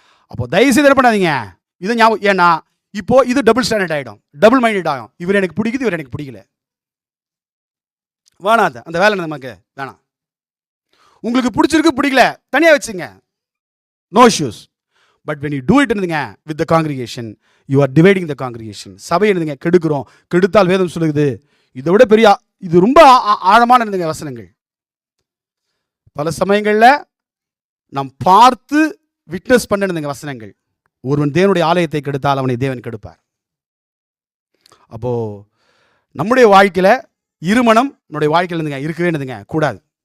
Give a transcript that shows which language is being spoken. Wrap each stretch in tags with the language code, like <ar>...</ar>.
<ta>அப்போ தயவுசெய்து என்ன பண்ணாதீங்க இது ஞாபகம். ஏன்னா இப்போ இது டபுள் ஸ்டாண்டர்ட் ஆகிடும், டபுள் மைண்டட் ஆகும். இவர் எனக்கு பிடிக்குது, இவர் எனக்கு பிடிக்கல, வேணாம். அந்த வேலை நமக்கு வேணாம். உங்களுக்கு பிடிச்சிருக்கு பிடிக்கல தனியாக வச்சுங்க,</ta> <en>No issues.</en> <ta>But</ta> <en>when you do it with the congregation, you are dividing the congregation.</en> <ta>சபை என்னதுங்க கெடுக்கிறோம். கெடுத்தால் வேதம் சொல்லுது இதை விட பெரிய, இது ரொம்ப ஆழமான வசனங்கள். பல சமயங்களில் நாம் பார்த்து விட்னஸ் பண்ணணுங்க வசனங்கள். ஒருவன் தேவனுடைய ஆலயத்தை கெடுத்தால் அவனை தேவன் கெடுப்பார். அப்போ நம்முடைய வாழ்க்கையில் இருமனம் நம்முடைய வாழ்க்கையில் இருக்கவே கூடாது.</ta>